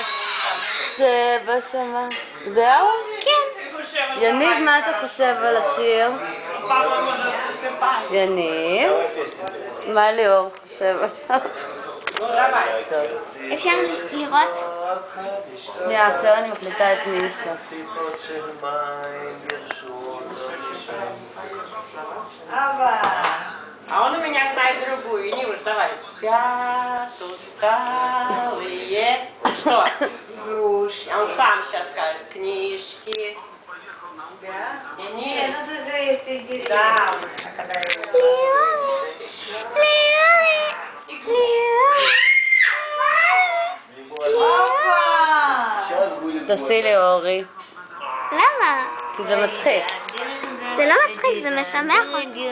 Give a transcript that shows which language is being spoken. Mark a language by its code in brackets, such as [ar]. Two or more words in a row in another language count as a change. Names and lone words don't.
[he] שבשמיים. זהו? כן. יניב, מה אתה חושב על השיר? יניב? מה ליאור חושב עליו? אפשר לראות? שנייה, עכשיו אני מקליטה את נישה. [ru] А он у меня знает другую, не уставай. Спят усталые. Что? Груши. А он сам сейчас скажет. Книжки. Спят? Нет, ну это же есть интересно. Да. [he] תעשי לי אורי. למה? כי זה מצחיק. זה לא מצחיק, זה משמח אותי.